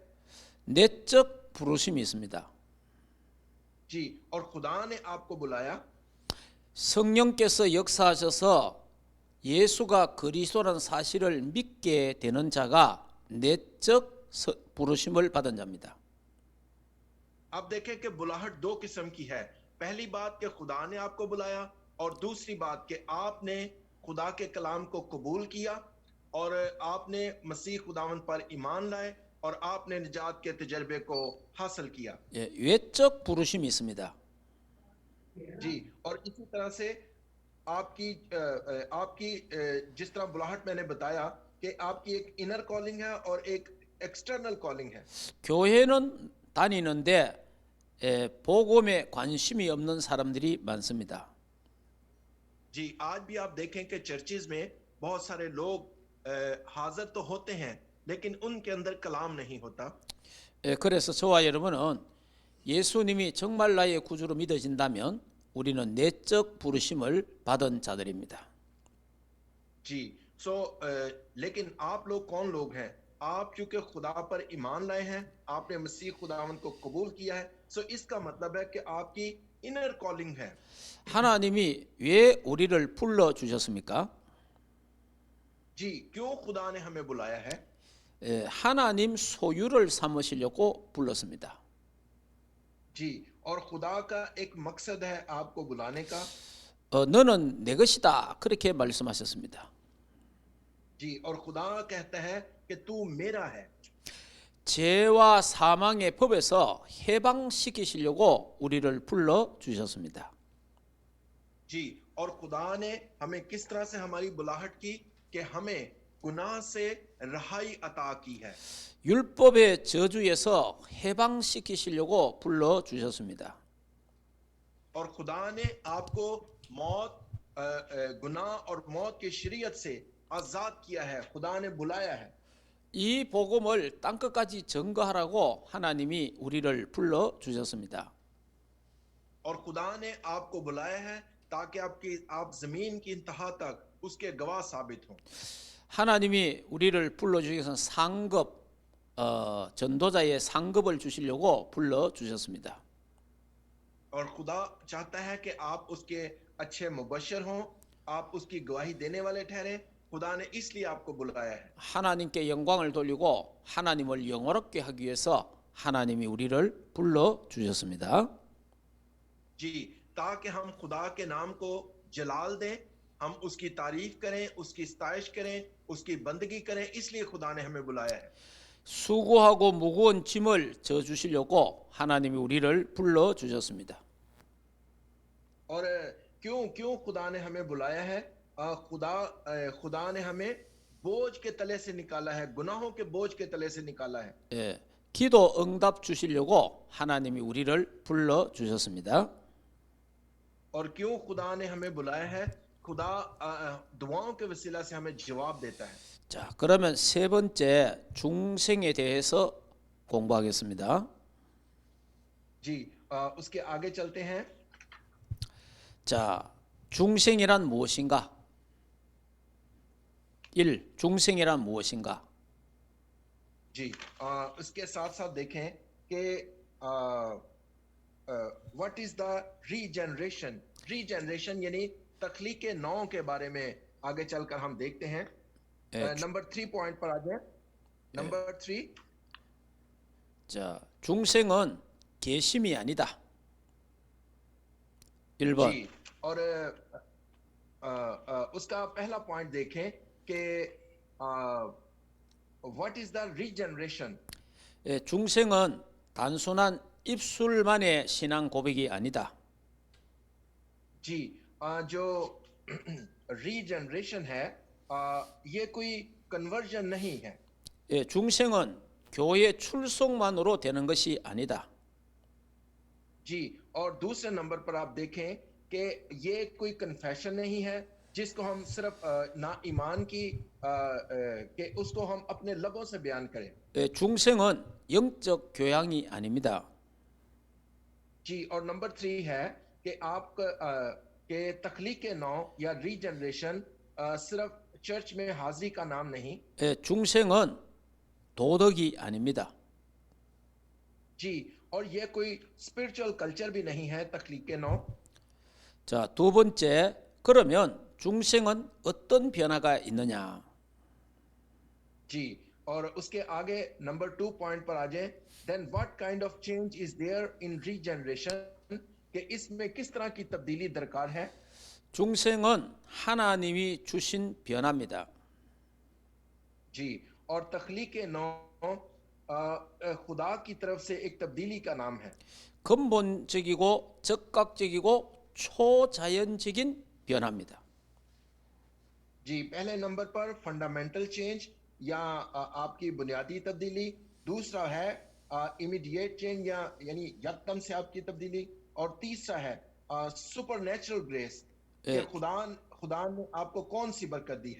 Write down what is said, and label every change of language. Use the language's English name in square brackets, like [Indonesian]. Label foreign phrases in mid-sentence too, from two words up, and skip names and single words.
[Korean] 내적 부르심이 있습니다. [Urdu] جی، اور خدا نے آپ کو بلایا, [Korean] 성령께서 역사하셔서 예수가 그리스도라는 사실을 믿게 되는 자가 내적 부르심을 받은 자입니다. [Urdu] آپ دیکھیں کہ بلاہٹ دو قسم کی ہے. پہلی بات کہ خدا نے آپ کو بلایا اور دوسری بات کہ آپ نے خدا کے کلام کو قبول کیا اور آپ نے مسیح خداوند پر ایمان لائے اور آپ نے نجات کے تجربے کو حاصل کیا. [Korean] 예, 외적 부르심이 있습니다. [Urdu] جی، اور اسی طرح سے آپ کی جس طرح بلاہٹ میں نے بتایا کہ آپ کی ایک [English] inner calling [Urdu] ہے اور ایک [English] external calling [Urdu] ہے. [Korean] 교회는 다니는데 복음에 관심이 없는 사람들이 많습니다. [Urdu] جی، آج بھی آپ دیکھیں کہ چرچز میں بہت سارے لوگ حاضر تو ہوتے ہیں لیکن ان کے اندر کلام نہیں ہوتا. [Korean] 그래서 저와 여러분은 예수님이 정말 나의 구주로 믿어진다면 우리는 내적 부르심을 받은 자들입니다. [Urdu] جی، لیکن آپ لوگ کون لوگ ہیں? آپ کیونکہ خدا پر ایمان لائے ہیں، آپ نے مسیح خداوند کو قبول کیا ہے، اس کا مطلب ہے کہ آپ کی [English] inner calling [Urdu] ہے. [Korean] 하나님이 왜 우리를 불러 주셨습니까? [Urdu] جی، کیوں خدا نے ہمیں بلایا ہے? [Korean] 하나님 소유를 삼으시려고 불렀습니다. [Urdu] جی، اور خدا کا ایک مقصد ہے آپ کو بلانے کا. [Korean] 너는 내 것이다 그렇게 말씀하셨습니다. [Urdu] جی، اور خدا کہتا ہے کہ تو میرا ہے. [Korean] 죄와 사망의 법에서 해방시키시려고 우리를 불러 주셨습니다. [Urdu] جی، اور خدا نے ہمیں کس طرح سے ہماری بلاہٹ کی کہ ہمیں گناہ سے رہائی عطا کی ہے. [Korean] 율법의 저주에서 해방시키시려고 불러 주셨습니다. [Urdu] اور خدا نے آپ کو موت گناہ اور موت کی شریعت سے آزاد کیا ہے. خدا نے بلایا ہے. [Korean] 이 복음을 땅끝까지 증거하라고 하나님이 우리를 불러 주셨습니다. [Urdu] اور خدا نے آپ کو بلایا ہے تاکہ آپ زمین کی انتہا تک اس کے گواہ ثابت ہوں. [Korean] 하나님이 우리를 불러 주기 위해서 상급 전도자의 상급을 주시려고 불러 주셨습니다. [Urdu] اور خدا چاہتا ہے کہ آپ اس کے اچھے مبشر ہوں، آپ اس کی گواہی دینے والے ٹھہرے. خدا نے اس لیے آپ کو بلایا ہے. [Korean] 하나님께 영광을 돌리고 하나님을 영화롭게 하기 위해서 하나님이 우리를 불러 주셨습니다. [Urdu] جی، تاکہ ہم خدا کے نام کو جلال دیں، ہم اس کی تعریف کریں، اس کی ستائش کریں، اس کی بندگی کریں، اس لیے خدا نے ہمیں بلایا ہے. [Korean] 수고하고 무거운 짐을 져 주시려고 하나님이 우리를 불러 주셨습니다. [Urdu] اور کیوں خدا نے ہمیں بلایا ہے? خدا نے ہمیں بوجھ کے تلے سے نکالا ہے، گناہوں کے بوجھ کے تلے سے نکالا ہے. [Korean] 예, 기도 응답 주시려고 하나님이 우리를 불러 주셨습니다. [Urdu] اور کیوں خدا نے ہمیں بلایا ہے؟ خدا دعاؤں کے وسیلہ سے ہمیں جواب دیتا ہے. [Korean] 자, 그러면 세 번째 중생에 대해서 공부하겠습니다. [Urdu] جی، اس کے آگے چلتے ہیں. [Korean] 자, 중생이란 무엇인가? 1. 중생이란 무엇인가? [Urdu] جی، اس کے ساتھ ساتھ دیکھیں کہ [English] what is the regeneration. [Urdu] ریجنریشن یعنی تخلیق نو کے بارے میں آگے چل کر ہم دیکھتے ہیں. نمبر 3 پوائنٹ پر آ جائے۔ نمبر 3. [Korean] 자, 중생은 계심이 아니다. 1번. [Urdu] جی، اور اس کا پہلا پوائنٹ دیکھیں کہ [English] what is the regeneration. [Korean] 중생은 단순한 입술만의 신앙 고백이 아니다. [Urdu] جی، جو ریجنریشن ہے، یہ کوئی کنورژن نہیں ہے. [Korean] 중생은 교회 출석만으로 되는 것이 아니다. [Urdu] جی، اور دوسرے نمبر پر آپ دیکھیں کہ یہ کوئی کنفیشن نہیں ہے جس کو ہم صرف نہ ایمان کی کہ اس کو ہم اپنے لبوں سے بیان کریں. [Korean] 중생은 영적 교양이 아닙니다. [Urdu] جی، اور نمبر 3 ہے کہ آپ کے تخلیق نو یا ریجنریشن صرف چرچ میں حاضری کا نام نہیں. [Korean] 중생은 도덕이 아닙니다. [Urdu] جی، اور یہ کوئی [English] spiritual culture [Urdu] بھی نہیں ہے تخلیق نو. [Korean] 자, 두 번째, 그러면 중생은 어떤 변화가 있느냐? [Urdu] جی، اور اس کے آگے نمبر 2 پوائنٹ پر آ جائے. [English] Then what kind of change is there in regeneration, [Urdu] کہ اس میں کس طرح کی تبدیلی درکار ہے. [Korean] 중생은 하나님이 주신 변화입니다. [Urdu] جی، اور تخلیق نو خدا کی طرف سے ایک تبدیلی کا نام ہے. [Korean] 근본적이고 적각적이고 초자연적인 변화입니다. [Urdu] جی، پہلے نمبر پر [English] fundamental change [Urdu] یا آپ کی بنیادی تبدیلی. دوسرا ہے [English] immediate change [Urdu] یا یعنی یکدم سے آپ کی تبدیلی. اور تیسرا ہے [English] supernatural grace, [Urdu] کہ خدا نے آپ کو کون سی برکت دی ہے.